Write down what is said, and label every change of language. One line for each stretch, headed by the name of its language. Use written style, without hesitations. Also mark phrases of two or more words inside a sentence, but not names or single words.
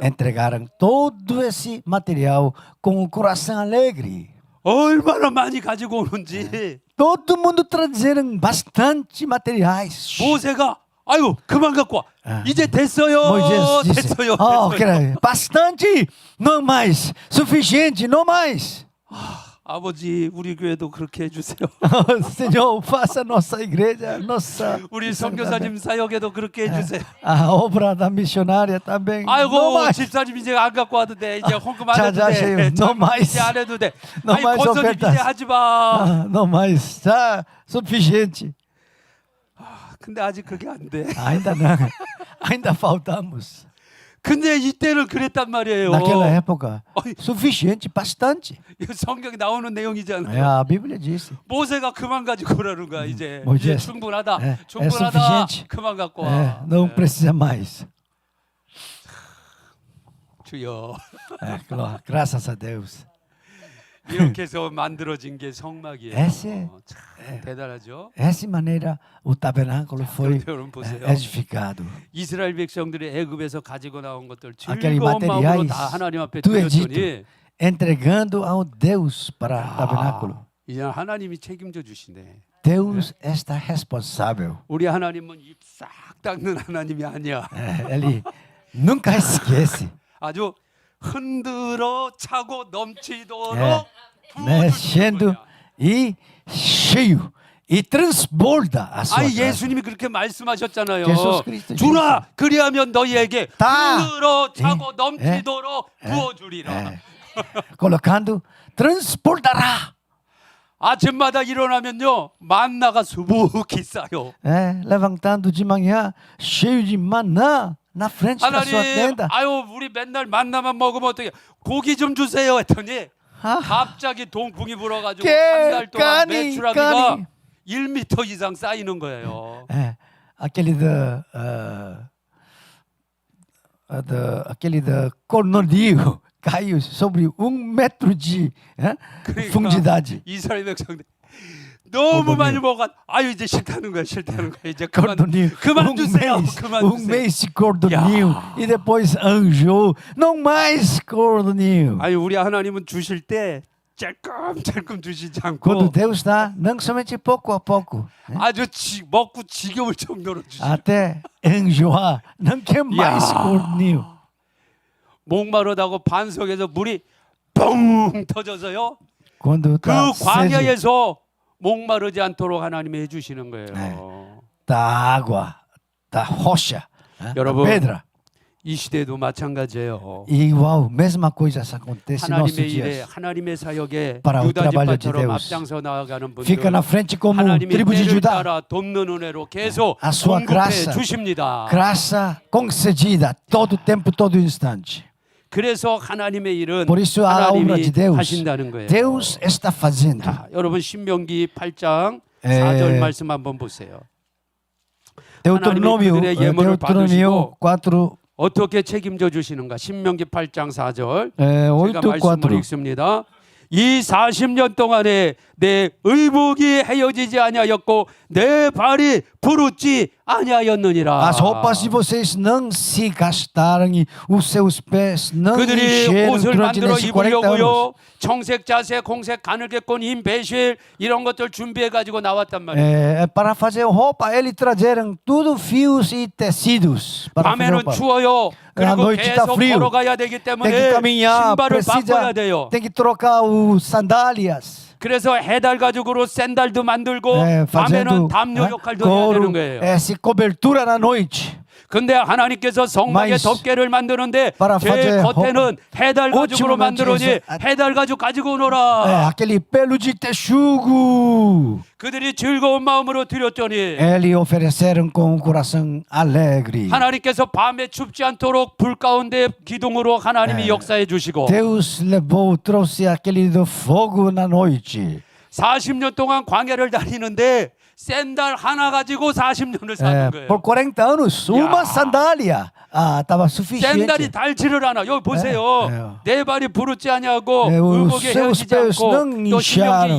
Portuguese: Entregaram todo esse material com o coração alegre.
Korean: 얼마나 많이 가지고 오는지.
Portuguese: Todo mundo trazeram bastante materiais.
Korean: 모세가 아유 그만 갖고 와. 이제 됐어요.
Portuguese: Moisés disse,
Korean: 됐어요.
Portuguese: oh,
Korean: 됐어요.
Portuguese: bastante, não mais, suficiente, não mais.
Korean: 아버지 우리 교회도 그렇게 해주세요.
Portuguese: Senhor, faça nossa igreja, nossa
Korean: 우리 선교사님 사역에도 그렇게 해주세요.
Portuguese: a obra da missionária também. Não
Korean: 아이고
Portuguese: mais.
Korean: 집사님 이제 안 갖고 와도 돼. 이제 헌금 안 자, 해도 자, 돼.
Portuguese: no mais.
Korean: 이제 안 해도 돼.
Portuguese: No
Korean: 아니
Portuguese: mais
Korean: 권선님
Portuguese: ofertas.
Korean: 이제 하지 마.
Portuguese: Não mais, já suficiente.
Korean: 근데 아직 그게 안 돼.
Portuguese: Ainda não, ainda faltamos.
Korean: 근데 이때는 그랬단 말이에요.
Portuguese: Naquela época,
Korean: 어이.
Portuguese: suficiente, bastante.
Korean: 이거 성경에 나오는 내용이잖아요.
Portuguese: A Bíblia disse.
Korean: 모세가 그만 가지고 오라는 거야 이제. 모세. 이제 충분하다. 예, 충분하다.
Portuguese: sufficiente.
Korean: 그만 갖고 와.
Portuguese: Não precisa mais.
Korean: 주여.
Portuguese: Graças a Deus.
Korean: 이렇게 해서 만들어진 게 성막이에요.
Portuguese: Esse,
Korean: 참 대단하죠.
Portuguese: essa maneira o tabernáculo foi
Korean: 여러분 보세요.
Portuguese: edificado.
Korean: 이스라엘 백성들이 애굽에서 가지고 나온 것들
Portuguese: Aquele
Korean: 즐거운 마음으로
Portuguese: materiais
Korean: 다 하나님 앞에
Portuguese: do
Korean: 드렸더니
Portuguese: Egito, entregando ao Deus para o tabernáculo.
Korean: 이제 하나님이 책임져 주시네.
Portuguese: Deus está responsável.
Korean: 우리 하나님은 입 싹 닦는 하나님이 아니야.
Portuguese: Ele nunca esquece.
Korean: 아주 흔들어 차고 넘치도록 네. 부어주시는
Portuguese: Mexendo
Korean: 거야.
Portuguese: e cheio e transborda a sua
Korean: 아니
Portuguese: casa.
Korean: 예수님이 그렇게 말씀하셨잖아요. 예수 그리스도 주라 그리하면 너희에게 다. 흘러 차고 예. 넘치도록 부어주리라.
Portuguese: É, colocando, transbordará.
Korean: 아침마다 일어나면요 만나가 수북히 쌓여.
Portuguese: É, levantando de manhã, cheio de maná na frente da sua
Korean: 하나님,
Portuguese: tenda.
Korean: 아유 우리 맨날 만나만 먹으면 어떻게? 고기 좀 주세요 했더니 아, 갑자기 동풍이 불어가지고 게, 한 달 동안 까니, 메추라기가 까니. 1m 이상 쌓이는 거예요.
Portuguese: É, aquele aquele da cornolio caiu sobre 1 metro de
Korean: 그러니까
Portuguese: profundidade.
Korean: 이스라엘 백성들 너무
Portuguese: cornolio.
Korean: 많이 먹어. 아유 이제 싫다는 거야, 싫다는 거야. 이제 그만
Portuguese: Cornolio,
Korean: 그만 주세요. 그만
Portuguese: um
Korean: 주세요.
Portuguese: mês de cornolio Ya. e depois anjo, não mais cornolio.
Korean: 아니 우리 하나님은 주실 때 찔끔찔끔 주시지
Portuguese: Quando
Korean: 않고
Portuguese: Deus dá, não somente pouco a pouco,
Korean: 아주 먹고 지겨울 정도로 주시.
Portuguese: até enjoar, não quer mais Ya. cornolio.
Korean: 목마르다고 반석에서 물이 뻥 터져서요.
Portuguese: Quando
Korean: 그
Portuguese: está
Korean: 광야에서 목마르지 않도록 하나님이 해주시는 거예요. 네.
Portuguese: da água, da rocha, da
Korean: 여러분,
Portuguese: pedra.
Korean: 이 시대도 마찬가지예요.
Portuguese: E igual, mesma coisa acontece em nossos
Korean: 하나님의 일에
Portuguese: dias.
Korean: 하나님의 사역에
Portuguese: Para o trabalho de
Korean: 유다지파처럼
Portuguese: Deus.
Korean: 앞장서 나아가는 분들
Portuguese: Fica na frente como
Korean: 하나님의
Portuguese: tribo de
Korean: 때를
Portuguese: Judá.
Korean: 따라 돕는 은혜로 계속
Portuguese: A sua
Korean: 공급해
Portuguese: graça.
Korean: 주십니다.
Portuguese: Graça concedida todo tempo, todo instante.
Korean: 그래서 하나님의 일은
Portuguese: Por isso a obra de
Korean: 하나님이
Portuguese: Deus,
Korean: 하신다는 거예요.
Portuguese: Deus está fazendo.
Korean: 자, 여러분 신명기 8장 에. 4절 말씀 한번 보세요.
Portuguese: Deuteronômio,
Korean: 그들의 예물을
Portuguese: Deuteronômio 4,
Korean: 어떻게 책임져 주시는가? 신명기 8장 4절.
Portuguese: 8,
Korean: 제가 말씀을
Portuguese: 4.
Korean: 읽습니다. 이 40년 동안에 내 의복이 헤어지지 아니하였고 내 발이 부르지 아니하였느니라.
Portuguese: As roupas de vocês não se gastaram e os seus pés não
Korean: 그들이
Portuguese: encheram
Korean: 옷을
Portuguese: durante
Korean: 만들어
Portuguese: esses 40 anos.
Korean: 입으려고요. 청색, 자색, 공색, 가늘게꼰, 흰, 배실 이런 것들 준비해 가지고 나왔단 말이에요.
Portuguese: Para fazer roupa, eles trazeram tudo fios e tecidos para fazer
Korean: 밤에는
Portuguese: roupa.
Korean: 추워요.
Portuguese: À
Korean: 그리고
Portuguese: noite está
Korean: 계속
Portuguese: frio.
Korean: 걸어가야 되기
Portuguese: Tem que
Korean: 때문에
Portuguese: caminhar,
Korean: 신발을 바꿔야
Portuguese: precisa,
Korean: 돼요.
Portuguese: tem que trocar os sandálias.
Korean: 그래서 해달 가죽으로 샌달도 만들고 밤에는
Portuguese: fazendo
Korean: 담요 역할도 해야
Portuguese: couro,
Korean: 되는 거예요.
Portuguese: se cobertura na noite.
Korean: 근데 하나님께서 성막의
Portuguese: Mas
Korean: 덮개를 만드는데
Portuguese: para
Korean: 제
Portuguese: fazer
Korean: 겉에는 해달 가죽으로
Portuguese: ultimamente
Korean: 만들어니
Portuguese: isso-
Korean: 해달 가죽 가지고 오너라.
Portuguese: Aquele pelo de texugo.
Korean: 그들이 즐거운 마음으로 드렸더니
Portuguese: Eles ofereceram com um coração alegre.
Korean: 하나님께서 밤에 춥지 않도록 불 가운데 기둥으로 하나님이 역사해 주시고
Portuguese: Deus levou, trouxe aquele do fogo na noite.
Korean: 40년 동안 광야를 다니는데 샌들 하나 가지고 40년을 사는 거예요. Por 40 anos, uma sandália estava suficiente. 샌달이 닳지를 않아. 여기 보세요. 네. 내 발이 부르지 아니하고 네, 의복에
Portuguese: seus
Korean: 헤어지지
Portuguese: pés
Korean: 않고
Portuguese: não
Korean: 또
Portuguese: incharam.